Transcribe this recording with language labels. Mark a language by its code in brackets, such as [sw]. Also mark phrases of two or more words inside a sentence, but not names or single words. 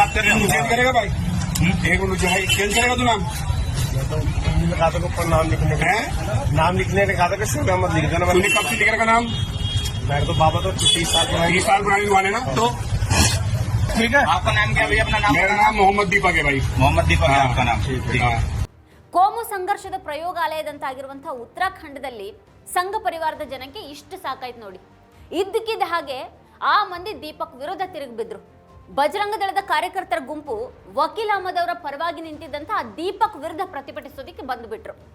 [hi] बात कर रहे हैं, चेंज करेगा भाई? एक मिनट भाई, चेंज करेगा तू नाम? कहा था ऊपर नाम लिखने का, नाम लिखने ने कहा था कि मत लिख देना। तूने कब से लिख रखा नाम? मैं तो बाबा तो 30 साल पुरानी दुकान है ना, तो ठीक है। आपका नाम क्या भैया? अपना नाम? मेरा नाम मोहम्मद दीपक है भाई। मोहम्मद दीपक है आपका नाम? ठीक है। [kn] ಕೋಮು ಸಂಘರ್ಷದ ಪ್ರಯೋಗಾಲಯದಂತಾಗಿರುವಂತಹ ಉತ್ತರಾಖಂಡದಲ್ಲಿ ಸಂಘ ಪರಿವಾರದ ಜನಕ್ಕೆ ಇಷ್ಟು ಸಾಕಾಯ್ತು ನೋಡಿ. ಇದ್ದಕ್ಕಿದ್ದ ಹಾಗೆ ಆ ಮಂದಿ ದೀಪಕ್ ವಿರುದ್ಧ ತಿರುಗಿಬಿದ್ರು. ಬಜರಂಗ ದಳದ ಕಾರ್ಯಕರ್ತರ ಗುಂಪು ವಕೀಲ್ ಅಹಮದ್ ಅವರ ಪರವಾಗಿ ನಿಂತಿದ್ದಂತಹ ದೀಪಕ್ ವಿರುದ್ಧ ಪ್ರತಿಭಟಿಸೋದಕ್ಕೆ ಬಂದುಬಿಟ್ರು.